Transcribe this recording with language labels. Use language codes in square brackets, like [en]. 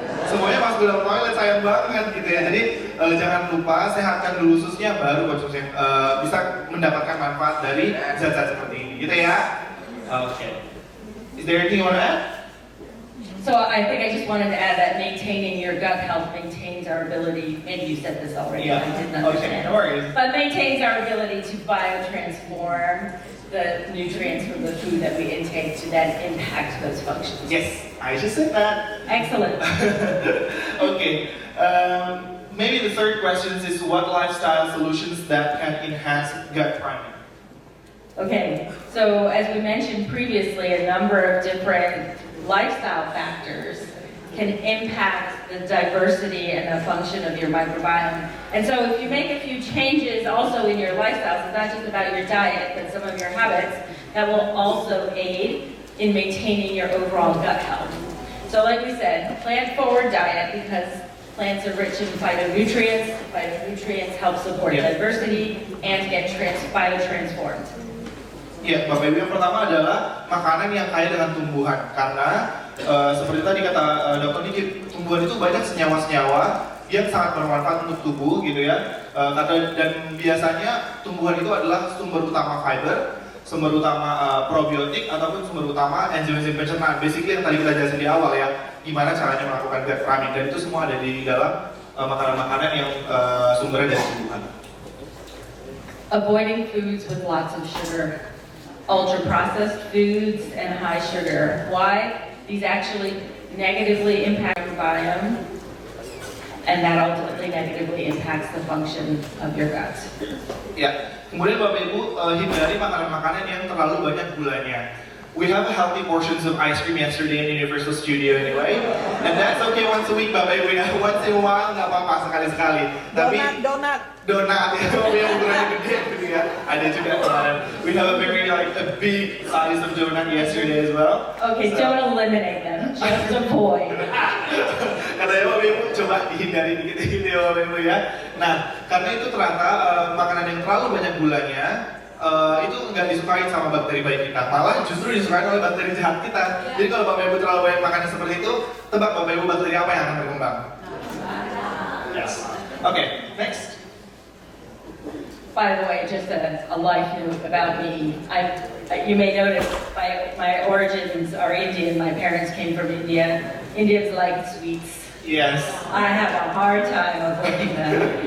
[id] Semuanya masuk ke dalam toilet, sayang banget gitu ya. Jadi jangan lupa sehatkan dulu ususnya, baru konsumsi bisa mendapatkan manfaat dari zat-zat seperti ini gitu ya. [en] Okay. Is there anything you want to add? So I think I just wanted to add that maintaining your gut health maintains our ability, maybe you said this already, Yeah. I didn't understand. Okay, no worries. But maintains our ability to biotransform the nutrients from the food that we intake to then impact those functions. Yes, I just said that. Excellent. Okay. Maybe the third question is what lifestyle solutions that can enhance gut priming? Okay, so as we mentioned previously, a number of different lifestyle factors can impact the diversity and the function of your microbiome. And so if you make a few changes also in your lifestyles, it's not just about your diet, but some of your habits, that will also aid in maintaining your overall gut health. So like we said, plant-forward diet, because plants are rich in phytonutrients. Phytonutrients help support diversity and get biotransformed. [id] Ya, Bapak Ibu, yang pertama adalah makanan yang kaya dengan tumbuhan. Karena seperti tadi kata Dr. Niki, tumbuhan itu banyak senyawa-senyawa yang sangat bermanfaat untuk tubuh gitu ya. Dan biasanya tumbuhan itu adalah sumber utama fiber, sumber utama probiotik, ataupun sumber utama enzim-enzim pencernaan. Basically yang tadi kita jelasin di awal ya, gimana caranya melakukan gut priming, dan itu semua ada di dalam makanan-makanan yang sumbernya dari tumbuhan. [en] Avoiding foods with lots of sugar. Ultra-processed foods and high sugar. Why? These actually negatively impact your microbiome, and that ultimately negatively impacts the function of your gut. [id] Ya, kemudian Bapak Ibu hindari makanan-makanan yang terlalu banyak gulanya. [en] We have healthy portions of ice cream yesterday in Universal Studio anyway, and that's okay once a week [id] Bapak Ibu ya. [en] Once in a while [id] nggak apa-apa, sekali-sekali. Tapi donat ya, yang ukurannya gede gitu ya. Ada juga kemarin. [en] We have a very a big size of donut yesterday as well. Okay, so, don't eliminate them, just avoid. [id] Katanya Bapak Ibu coba dihindari dikit-dikit ya Bapak Ibu ya. Nah, karena itu ternyata makanan yang terlalu banyak gulanya itu nggak disukai sama bakteri baik kita, malah justru disukai oleh bakteri jahat kita. Jadi kalau Bapak Ibu terlalu banyak makan seperti itu, tebak Bapak Ibu bakteri apa yang akan berkembang? [en] Yes. Okay, next. By the way, just a life note about me. You may notice my origins are Indian. My parents came from India. Indians like sweets. Yes. I have a hard time avoiding them.